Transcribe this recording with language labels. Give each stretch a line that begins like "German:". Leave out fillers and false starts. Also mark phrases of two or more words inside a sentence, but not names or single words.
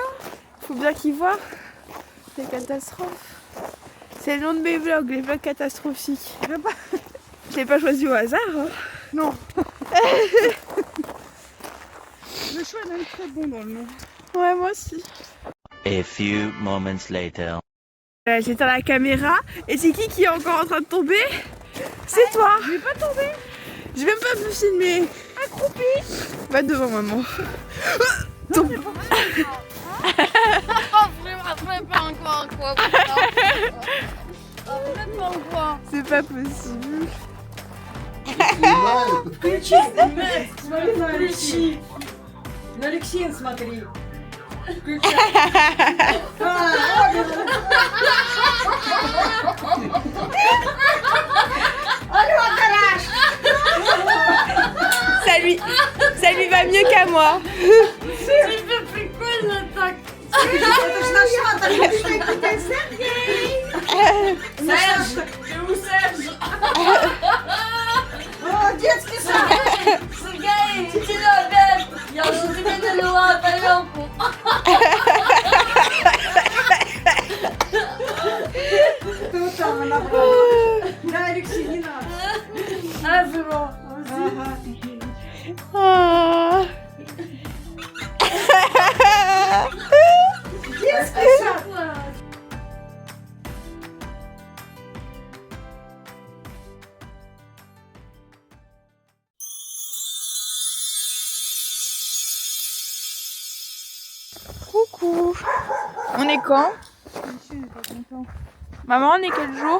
French: Faut bien qu'il voit. C'est catastrophe. C'est le nom de mes vlogs, les vlogs catastrophiques. Je l'ai pas choisi au hasard. Hein. Non. Le choix est même très bon dans le nom. Ouais, moi aussi.
English: A few moments later.
French: J'éteins la caméra et c'est qui est encore en train de tomber? C'est toi. Je vais pas tomber. Je vais même pas me filmer. Accroupi. Va devant maman. Tombe. Après pas encore quoi. Après pas encore. C'est pas possible.
Russian: Алексей, смотри.
French: Ça lui va mieux qu'à moi. C'est le plus cool l'attaque.
Russian: Это ж наш шатер, я что это Сергей.
French: Serge, c'est où Serge?
Russian: О, детский сад.
French: Sergei, tu l'as bête.
Russian: Я уже тебе налила тарелку. Кто там она брала? Да, Алексей, не надо.
French: Ah, c'est bon.
Russian: Ага. Oh. Детский сад.
French: Coucou. On est quand? Maman, on est quel jour?